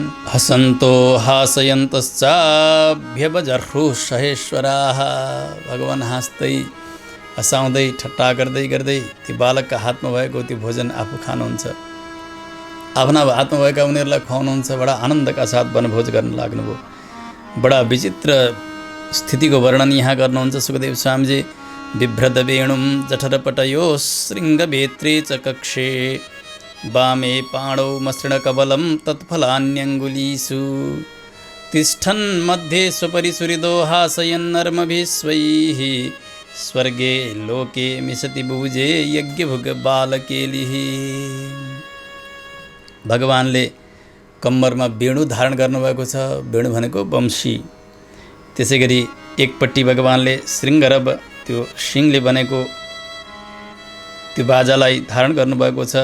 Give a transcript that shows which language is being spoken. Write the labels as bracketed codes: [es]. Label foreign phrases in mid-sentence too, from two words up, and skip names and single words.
[sa] हसन्तो हासयन्तश्चाभ्यवजह्रु सहेश्वराः, [ne] भगवान हाँस्दै हँसाउँदै ठट्टा गर्दै ती बालकका हातमा भएको त्यो भोजन आफू खानुहुन्छ, आफ्ना हातमा भएका उनीहरूलाई खुवाउनुहुन्छ। बडा आनन्दका साथ वनभोज गर्न लाग्नुभयो। बडा विचित्र स्थितिको वर्णन यहाँ गर्नुहुन्छ सुखदेव स्वामीजी। [sa] बिभ्रद वेणुं जठरपटयो शृङ्गवेत्रे च कक्षे वामे पाणौ मसृणकबलं तत्फलान्यङ्गुलीषु तिष्ठन् मध्ये स्वपरिसुहृदो हासयन्नर्मभिस्वैः स्वर्गे लोके मिशति बुभुजे यज्ञभुग बालकेलिः। [ne] भगवानले कम्मरमा वेणु धारण गर्नुभएको छ। वेणु भनेको वंशी। त्यसै गरी एकपट्टि भगवानले शृङ्गरव, त्यो सिङले बनेको त्यो बाजालाई धारण गर्नुभएको छ।